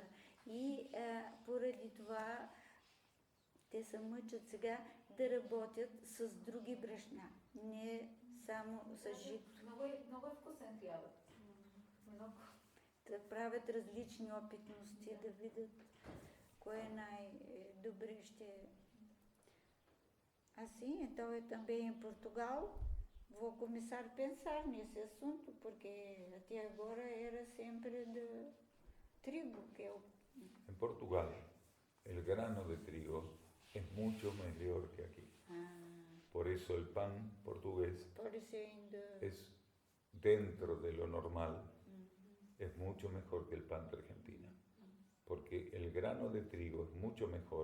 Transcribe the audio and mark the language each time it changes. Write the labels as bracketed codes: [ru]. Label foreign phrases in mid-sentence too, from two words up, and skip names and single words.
[bg] И поради това те се мъчат сега да работят с други брашна, не само с жито. Много е вкусен хлябът. Много. Да правят различни опитности, да видят кое най-добре ще... [pt] Assim, então eu também em Portugal vou começar a pensar nesse assunto, porque até agora era sempre de trigo, que é o... [es] En Portugal, el grano de trigo es mucho mejor que aquí. Por eso el pan portugués es, dentro de lo normal, es mucho mejor que el pan de Argentina. Porque el grano de trigo es mucho mejor.